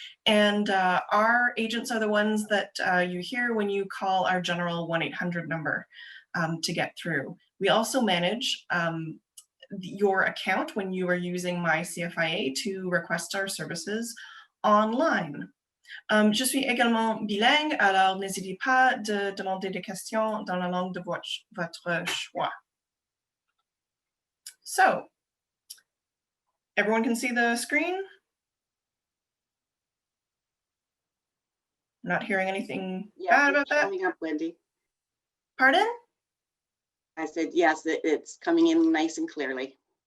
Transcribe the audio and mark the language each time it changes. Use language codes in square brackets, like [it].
[en] And our agents are the ones that you hear when you call our general 1-800 number to get through. We also manage your account when you are using My CFIA to request our services online. [fr] Je suis également bilingue, alors n'hésitez pas de demander des questions dans la langue de votre choix. [en] So, everyone can see the screen? I'm not hearing anything bad about that. Showing up, Wendy. Pardon? I said, yes, it's coming in nice and clearly.